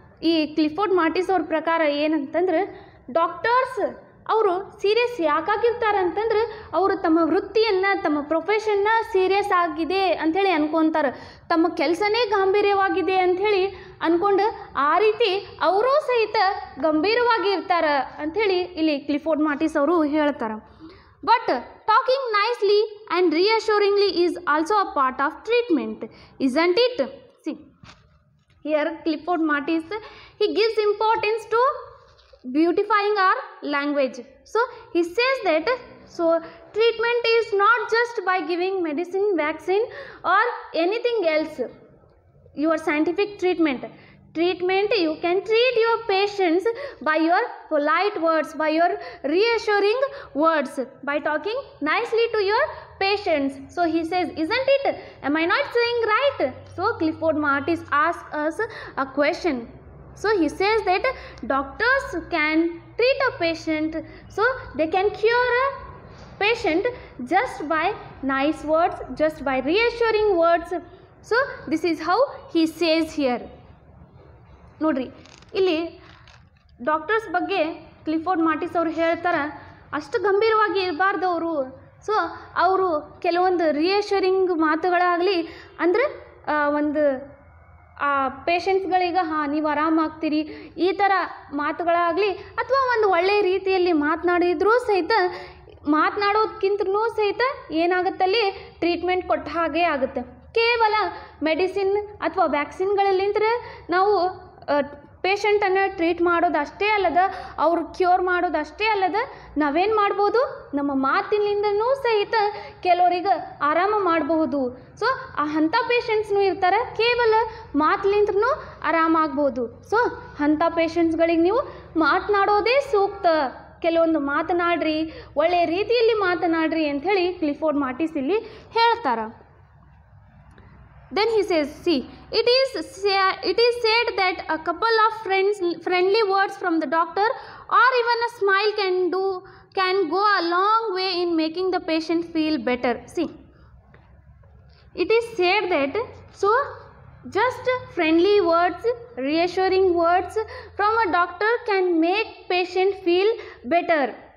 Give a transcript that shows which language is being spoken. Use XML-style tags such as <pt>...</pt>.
<kn>ಈ ಕ್ಲಿಫೋರ್ಡ್ ಮಾರ್ಟಿಸ್ ಅವ್ರ ಪ್ರಕಾರ ಏನಂತಂದ್ರೆ ಡಾಕ್ಟರ್ಸ್ ಅವರು ಸೀರಿಯಸ್ ಯಾಕಾಗಿರ್ತಾರೆ ಅಂತಂದ್ರೆ ಅವರು ತಮ್ಮ ವೃತ್ತಿಯನ್ನು ತಮ್ಮ ಪ್ರೊಫೆಷನ್ನ ಸೀರಿಯಸ್ ಆಗಿದೆ ಅಂಥೇಳಿ ಅನ್ಕೊತಾರೆ, ತಮ್ಮ ಕೆಲಸನೇ ಗಾಂಭೀರ್ಯವಾಗಿದೆ ಅಂಥೇಳಿ ಅಂದ್ಕೊಂಡು ಆ ರೀತಿ ಅವರೂ ಸಹಿತ ಗಂಭೀರವಾಗಿ ಇರ್ತಾರೆ ಅಂಥೇಳಿ ಇಲ್ಲಿ ಕ್ಲಿಫೋರ್ಡ್ ಮಾರ್ಟಿಸ್ ಅವರು ಹೇಳ್ತಾರೆ.</kn> <en>But talking nicely and reassuringly is also a part of treatment, isn't it? See here Clifford Martis he gives importance to beautifying our language. So he says that treatment is not just by giving medicine, vaccine or anything else. Your scientific treatment, you can treat your patients by your polite words, by your reassuring words, by talking nicely to your patients. So he says, isn't it? Am I not saying right? So Clifford Martis asks us a question. So he says that doctors can treat a patient, so they can cure a patient just by nice words, just by reassuring words. So this is how he says here.</en> <kn>ನೋಡ್ರಿ, ಇಲ್ಲಿ doctors ಬಗ್ಗೆ Clifford ಮಾರ್ಟಿಸ್ ಅವರು ಹೇಳ್ತಾರೆ, ಅಷ್ಟು ಗಂಭೀರವಾಗಿ ಇರಬಾರ್ದು ಅವರು. So ಅವರು ಕೆಲವೊಂದು ರಿಯಶ್ಯೂರಿಂಗ್ ಮಾತುಗಳಾಗಲಿ ಅಂದರೆ ಒಂದು ಪೇಷಂಟ್ಸ್ಗಳಿಗೆ ನೀವು ಆರಾಮಾಗ್ತೀರಿ ಈ ಥರ ಮಾತುಗಳಾಗಲಿ ಅಥವಾ ಒಂದು ಒಳ್ಳೆಯ ರೀತಿಯಲ್ಲಿ ಮಾತನಾಡಿದ್ರೂ ಸಹಿತ ಮಾತನಾಡೋದಕ್ಕಿಂತಲೂ ಸಹಿತ ಏನಾಗುತ್ತಲ್ಲಿ ಟ್ರೀಟ್ಮೆಂಟ್ ಕೊಟ್ಟ ಹಾಗೆ ಆಗುತ್ತೆ. ಕೇವಲ ಮೆಡಿಸಿನ್ ಅಥವಾ ವ್ಯಾಕ್ಸಿನ್ಗಳಲ್ಲಿಂದ್ರೆ ನಾವು ಪೇಷಂಟನ್ನು ಟ್ರೀಟ್ ಮಾಡೋದು ಅಷ್ಟೇ ಅಲ್ಲದ, ಅವ್ರು ಕ್ಯೂರ್ ಮಾಡೋದು ಅಷ್ಟೇ ಅಲ್ಲದ, ನಾವೇನು ಮಾಡ್ಬೋದು, ನಮ್ಮ ಮಾತಿನಿಂದನೂ ಸಹಿತ ಕೆಲವರಿಗೆ ಆರಾಮ ಮಾಡಬಹುದು. ಸೊ ಅಂಥ ಪೇಷಂಟ್ಸ್ನೂ ಇರ್ತಾರೆ, ಕೇವಲ ಮಾತಿನಿಂದ್ರೂ ಆರಾಮಾಗ್ಬೋದು. ಸೊ ಅಂಥ ಪೇಷಂಟ್ಸ್ಗಳಿಗೆ ನೀವು ಮಾತನಾಡೋದೇ ಸೂಕ್ತ, ಕೆಲವೊಂದು ಮಾತನಾಡ್ರಿ, ಒಳ್ಳೆಯ ರೀತಿಯಲ್ಲಿ ಮಾತನಾಡ್ರಿ ಅಂಥೇಳಿ ಕ್ಲಿಫೋರ್ಡ್ ಮಾರ್ಟಿಸ್ ಇಲ್ಲಿ ಹೇಳ್ತಾರೆ.</kn> <en>Then he says, see, it is said that a couple of friendly words from the doctor or even a smile can go a long way in making the patient feel better. See, it is said that just friendly words, reassuring words from a doctor can make patient feel better.</en>